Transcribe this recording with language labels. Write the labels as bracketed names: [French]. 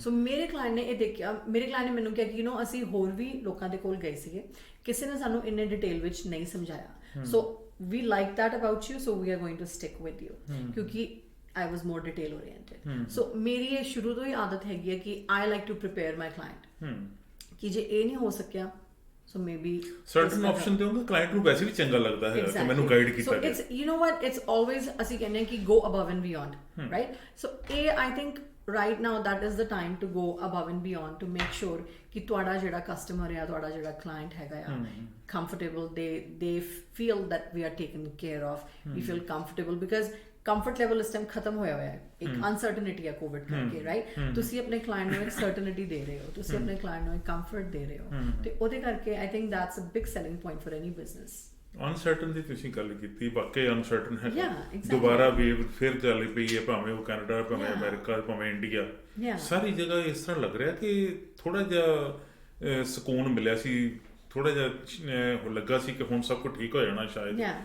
[Punjabi] ਸੋ ਮੇਰੇ ਕਲਾਇੰਟ ਨੇ ਇਹ ਦੇਖਿਆ, ਮੇਰੇ ਕਲਾਇੰਟ ਨੇ ਮੈਨੂੰ ਕਿਹਾ ਕਿ ਅਸੀਂ ਹੋਰ ਵੀ ਲੋਕਾਂ ਦੇ ਕੋਲ ਗਏ ਸੀਗੇ, ਕਿਸੇ ਨੇ ਸਾਨੂੰ ਇੰਨੇ ਡਿਟੇਲ ਵਿੱਚ ਨਹੀਂ ਸਮਝਾਇਆ, ਸੋ [English] we like that about you, so we are going to stick with you [Punjabi] ਕਿਉਂਕਿ [English] I was more detail oriented. [Punjabi] So ਮੇਰੀ ਇਹ ਸ਼ੁਰੂ ਤੋਂ ਹੀ ਆਦਤ ਹੈਗੀ ਹੈ ਕਿ [English] I like to prepare my client [Punjabi] ਕਿ ਜੇ ਇਹ ਨਹੀਂ ਹੋ ਸਕਿਆ [English] so maybe [Punjabi] certain option ਦੇਉਂਗੇ client ਨੂੰ ਵੈਸੇ ਵੀ ਚੰਗਾ ਲੱਗਦਾ ਹੈ ਕਿ ਮੈਨੂੰ ਗਾਈਡ ਕੀਤਾ ਗਿਆ। [English] So it's it's always [Punjabi] ਅਸੀਂ ਕਹਿੰਦੇ ਕਿ [English] go above and beyond, right? So I think right now that is the time to go above and beyond to make sure [Punjabi] ਕਿ ਤੁਹਾਡਾ ਜਿਹੜਾ ਕਸਟਮਰ ਹੈ, ਤੁਹਾਡਾ ਜਿਹੜਾ ਕਲਾਇੰਟ ਹੈਗਾ ਆ, [English] comfortable, they feel that we are taken care of, we feel comfortable because comfort level [Punjabi] ਇਸ time ਖਤਮ ਹੋਇਆ ਹੋਇਆ ਹੈ, ਇੱਕ ਅਨਸਰਟਨਿਟੀ ਹੈ ਕੋਵਿਡ ਕਰਕੇ, ਰਾਈਟ? ਤੁਸੀਂ ਆਪਣੇ ਕਲਾਇੰਟ ਨੂੰ ਇੱਕ ਸਰਟਨਿਟੀ ਦੇ ਰਹੇ ਹੋ, ਤੁਸੀਂ ਆਪਣੇ ਕਲਾਇੰਟ ਨੂੰ ਇੱਕ ਕੰਫਰਟ ਦੇ ਰਹੇ ਹੋ, ਤੇ ਉਹਦੇ ਕਰਕੇ [English] I think that's a big selling point for any business. [Punjabi] Uncertain ਦੀ ਤੁਸੀਂ ਗੱਲ ਕੀਤੀ, ਵਾਕਈ ਅਨਸਰਟਨ ਹੈ, ਦੁਬਾਰਾ ਵੇਵ ਫਿਰ ਚੱਲ ਪਈ ਹੈ, ਭਾਵੇਂ ਉਹ ਕੈਨੇਡਾ, ਭਾਵੇਂ ਅਮਰੀਕਾ, ਭਾਵੇਂ ਇੰਡੀਆ, ਸਾਰੀ ਜਗ੍ਹਾ ਇਸ ਤਰ੍ਹਾਂ ਲੱਗ ਰਿਹਾ ਕਿ ਥੋੜਾ ਜਿਹਾ ਸਕੂਨ ਮਿਲਿਆ ਸੀ, ਥੋੜਾ ਜਿਹਾ ਲੱਗਾ ਸੀ ਕਿ ਹੁਣ ਸਭ ਕੁਝ ਠੀਕ ਹੋ ਜਾਣਾ ਸ਼ਾਇਦ।